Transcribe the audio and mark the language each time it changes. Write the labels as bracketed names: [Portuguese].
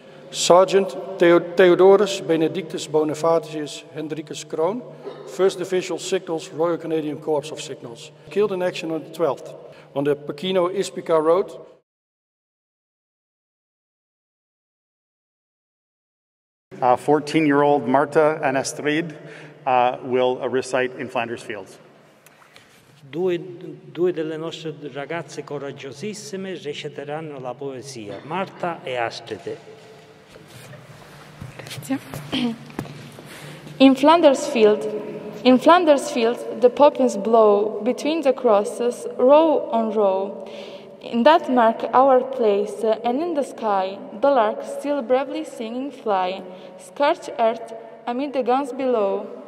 [English] Sergeant Theodorus Benedictus Bonifacius Hendrikus Kroon, 1st Divisional Signals, Royal Canadian Corps of Signals, killed in action on the 12th on the Pekino-Ispica Road. 14-year-old Marta and Astrid will recite in Flanders Fields. [Italian] Due delle nostre ragazze coraggiosissime reciteranno la poesia, Marta e Astrid. [English] In Flanders Field, the poppies blow between the crosses, row on row. In that mark our place, and in the sky, the lark still bravely singing fly, scorched earth amid the guns below.